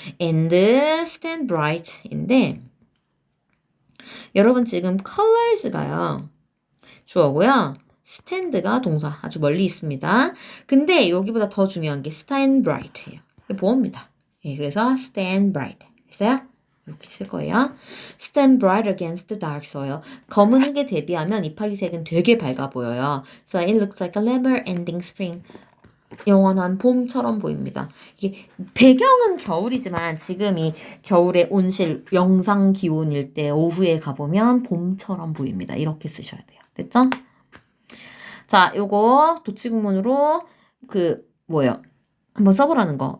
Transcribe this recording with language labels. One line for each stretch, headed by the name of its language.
English: and stand bright
Korean: 인데 여러분 지금 colors가요. 주어고요. stand가 동사 아주 멀리 있습니다. 근데 여기보다 더 중요한 게 stand bright예요. 보호입니다. 예, 그래서 stand bright 됐어요? 이렇게 쓸 거예요.
English: stand bright against the dark soil.
Korean: 검은 흙에 대비하면 이파리색은 되게 밝아 보여요.
English: So it looks like a never ending spring.
Korean: 영원한 봄처럼 보입니다. 이게 배경은 겨울이지만 지금 이 겨울의 온실 영상 기온일 때 오후에 가보면 봄처럼 보입니다. 이렇게 쓰셔야 돼요. 됐죠? 자, 요거 도치구문으로 뭐예요? 한번 써보라는 거.